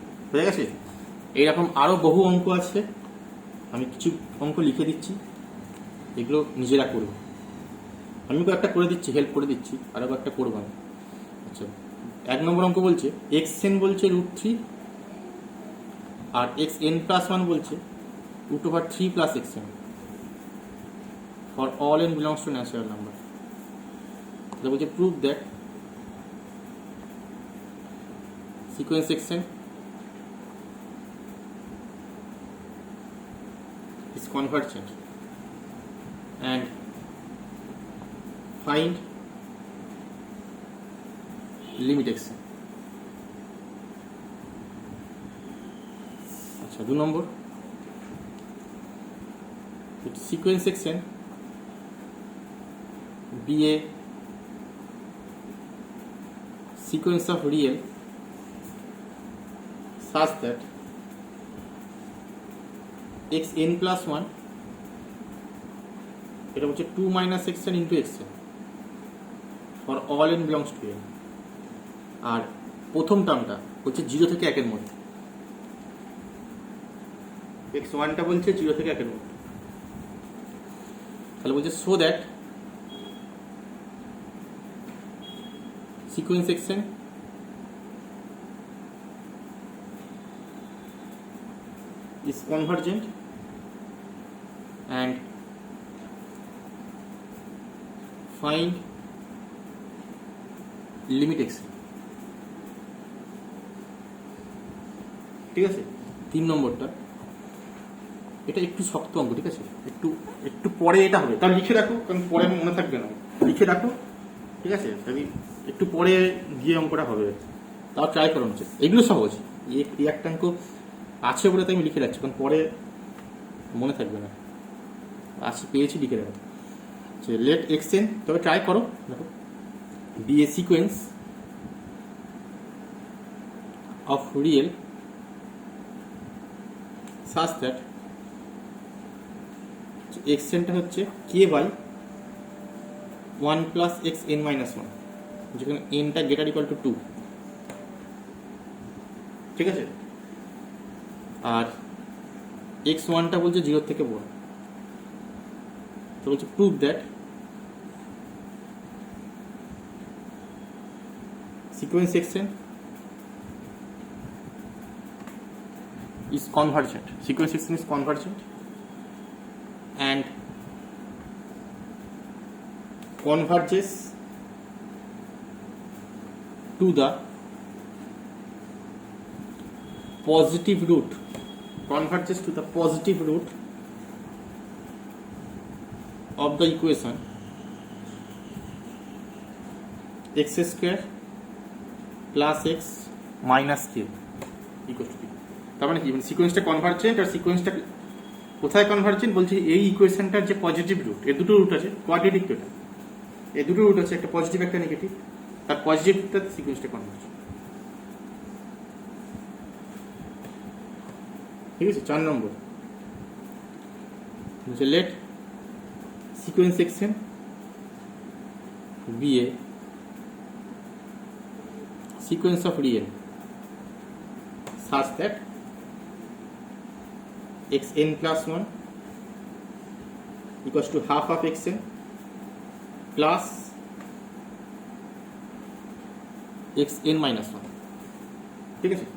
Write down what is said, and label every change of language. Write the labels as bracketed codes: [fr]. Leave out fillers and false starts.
[bn] হয়ে গেছে। এইরকম আরো বহু অঙ্ক আছে, আমি কিছু অঙ্ক লিখে দিচ্ছি, এগুলো নিজেরা করবো, আমি একটা করে দিচ্ছি, হেল্প করে দিচ্ছি, আরো একটা করবো আমি। আচ্ছা, 1 নম্বর অঙ্ক বলছে xn বলছে √3 আর xn+1 বলছে √3 + xn [en] For all n belongs to natural number. [bn] এটা বলছে [en] Prove that sequence xn is convergent and find limit xn। [bn] আচ্ছা, 2 নম্বর [en] sequence xn be a sequence of real such that [bn] xn+1 এটা হচ্ছে 2 - xn × xn [en] for all n belongs to n, [bn] আর প্রথম টার্মটা হচ্ছে 0 থেকে 1 এর মধ্যে, x1টা বলছে 0 থেকে 1 এর মধ্যে। তাহলে বলছে [en] So that sequence xn is convergent and find limit xn। [bn] ঠিক আছে, 3 নম্বরটা এটা একটু শক্ত অঙ্ক, ঠিক আছে, একটু পরে এটা হবে, তাহলে লিখে রাখো, কারণ পরে মনে থাকবে না, লিখে রাখো। ঠিক আছে, তাহলে একটু পরে গিয়ে অঙ্কটা হবে, তাও ট্রাই করা উচিত। এগুলো সহজ, এই একটা অঙ্ক আছে বলে তাই আমি লিখে রাখছি, কারণ পরে মনে থাকবে না, আছে পেয়েছি লিখে রাখো। [en] let xn, [bn] তবে ট্রাই করো, দেখো [en] be a sequence of real such that [bn] xnটা হচ্ছে [en] k/1 plus xn minus 1, [bn] যেখানে nটা [en] greater equal to 2, [bn] ঠিক আছে। আর x1টা বলছে 0 থেকে বড়, তো বলছে [en] prove that sequence xn is convergent. Sequence xn is convergent and converges to the positive root, converges to the positive root of the equation x square plus x minus k equals to 0. [bn] তার মানে কি, সিকোয়েন্সটা convergent, আর সিকোয়েন্সটা কোথায় convergent বলছে, এই ইকুয়েশনটার যে positive root, এর দুটো root আছে, কোয়াড্রেটিক তো এটা, এই দুটো রুট আছে, একটা পজিটিভ একটা নেগেটিভ, তার পজিটিভটা সিকোয়েন্সটা কনভার্জেন্ট, ঠিক আছে। 4 নম্বর বলছে [en] let sequence xn be a sequence of real such that xn plus 1 equals to half of xn plus xn minus 1, [bn] ঠিক আছে।